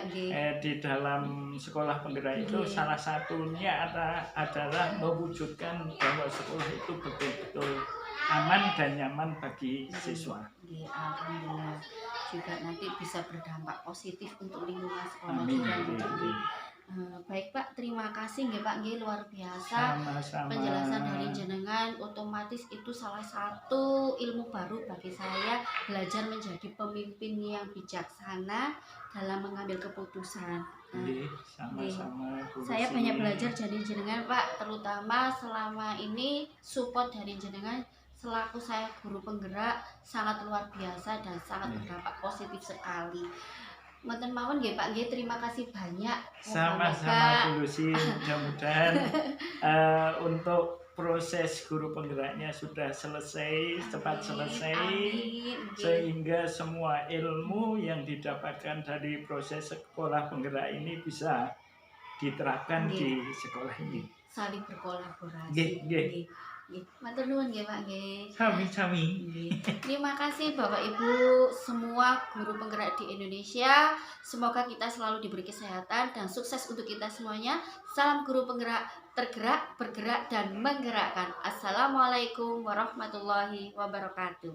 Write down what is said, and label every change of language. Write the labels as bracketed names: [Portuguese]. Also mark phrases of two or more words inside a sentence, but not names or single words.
[Indonesian] Di dalam sekolah penggerak itu salah satunya adalah mewujudkan bahwa sekolah itu betul-betul aman dan nyaman bagi siswa. Alhamdulillah juga nanti bisa berdampak positif untuk lingkungan sekolah juga. Baik Pak, terima kasih nggih Pak, nggih luar biasa. Sama-sama. Penjelasan dari jenengan otomatis itu salah satu ilmu baru bagi saya, belajar menjadi pemimpin yang bijaksana dalam mengambil keputusan. Sama-sama. Saya banyak belajar dari jenengan Pak, terutama selama ini support dari jenengan selaku saya guru penggerak sangat luar biasa dan sangat berdampak positif sekali. [Javanese] Mboten mawon nggih Pak nggih, [Indonesian] terima kasih banyak. Sama-sama Bu Lucy, mudah-mudahan untuk proses guru penggeraknya sudah selesai, cepat selesai, sehingga semua ilmu yang didapatkan dari proses sekolah penggerak ini bisa diterapkan di sekolah ini. Saling berkolaborasi. [Javanese] Matur nuwun nggih Pak nggih. [Indonesian] Sami-sami. Terima kasih Bapak Ibu semua guru penggerak di Indonesia. Semoga kita selalu diberi kesehatan dan sukses untuk kita semuanya. Salam guru penggerak, tergerak, bergerak dan menggerakkan. [Arabic] Assalamualaikum warahmatullahi wabarakatuh.